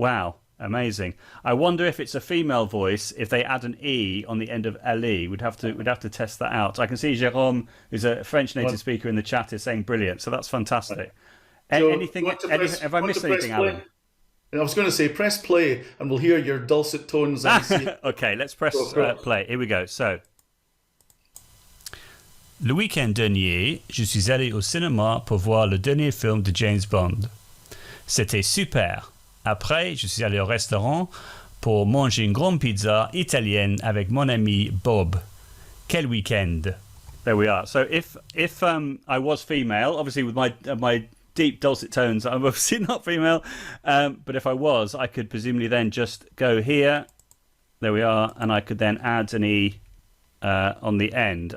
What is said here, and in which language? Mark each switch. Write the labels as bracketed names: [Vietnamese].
[English] Wow, amazing. I wonder if it's a female voice, if they add an E on the end of LE. We'd have to test that out. I can see Jérôme, who's a French native speaker in the chat, is saying brilliant. So that's fantastic. Have I missed anything, Alan? I was going to say press play and we'll hear your dulcet tones. Okay, let's press play. Here we go. So, [French] le week-end dernier, je suis allé au cinéma pour voir le dernier film de James Bond. C'était super. Après, je suis allé au restaurant pour manger une grande pizza italienne avec mon ami Bob. Quel weekend! [English] There we are. So if I was female, obviously with my deep dulcet tones, I'm obviously not female, but if I was, I could presumably then just go here. There we are, and I could then add an E on the end.